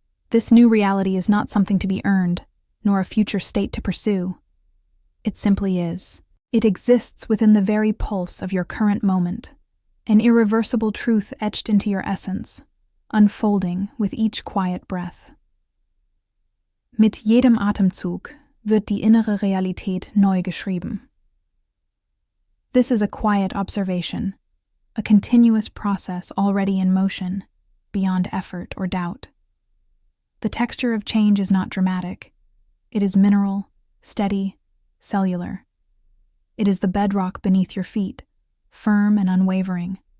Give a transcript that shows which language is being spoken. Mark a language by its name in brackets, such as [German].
[English] This new reality is not something to be earned, nor a future state to pursue. It simply is. It exists within the very pulse of your current moment, an irreversible truth etched into your essence, unfolding with each quiet breath. [German] Mit jedem Atemzug wird die innere Realität neu geschrieben. [English] This is a quiet observation, a continuous process already in motion, beyond effort or doubt. The texture of change is not dramatic. It is mineral, steady, cellular. It is the bedrock beneath your feet, firm and unwavering.